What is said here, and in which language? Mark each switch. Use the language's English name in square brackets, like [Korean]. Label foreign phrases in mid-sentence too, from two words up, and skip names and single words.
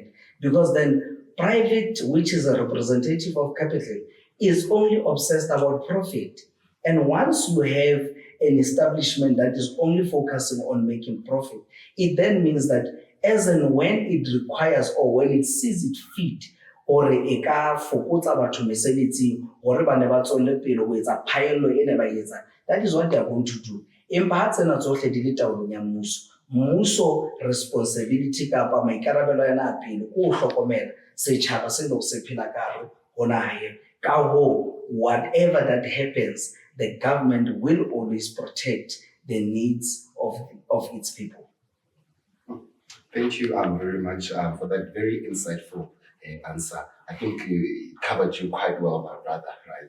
[English] Because then private, which is a representative of capital, is only obsessed about profit. And once you have an establishment that is only focusing on making profit, it then means that as and when it requires or when it sees it fit, or [Southern Sotho] e ka fokotsa batho mesebetsing hore ba ne ba tswelle pele ho etsa phaello e ne ba etsa, [English] that is what they are going to do. [Southern Sotho] Empa ha tsena tsohle di le taolong ya mmuso responsibility kapa maikarabelo yana a pele ko hlokomela setjhaba se lo se phela ka hare ho naha eo. Ka ho [English] whatever that happens, the government will always protect the needs of its people. Thank you very much for that very insightful answer. I think it covered you quite well, my brother, right?